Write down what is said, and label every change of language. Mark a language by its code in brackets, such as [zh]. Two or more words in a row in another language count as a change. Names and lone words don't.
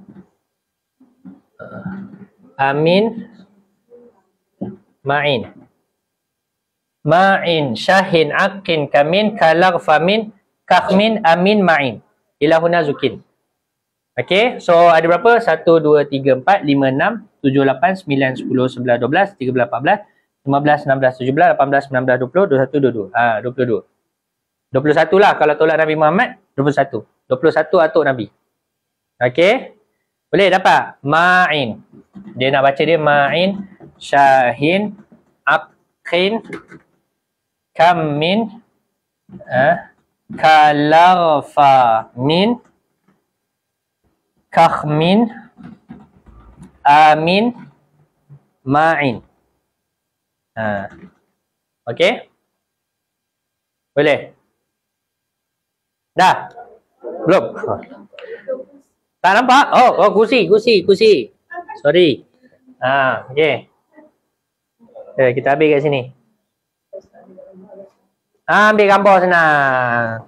[ms] Amin, Ma'in, Syahin, Aqin, Kamin, Kalaghfa, Min, Kakhmin, Amin, Ma'in. Ilahuna Zukin. Okay, so ada berapa? 1, 2, 3, 4, 5, 6, 7, 8, 9, 10, 11, 12, 13, 14, 15, 16, 17, 18, 19, 20, 21, 22. 21 lah kalau tolak Nabi Muhammad, 21. 21 atuk Nabi. Okay, boleh dapat? Ma'in. Dia nak baca dia Ma'in, Syahin, Aqin, Kamin, Kalaghfa, Min, Kakhmin, Amin, Ma'in. Okey? Boleh? Dah? Belum? Tak nampak? Oh, kursi. Sorry. Okey. Kita ambil kat sini. Ambil gambar senang.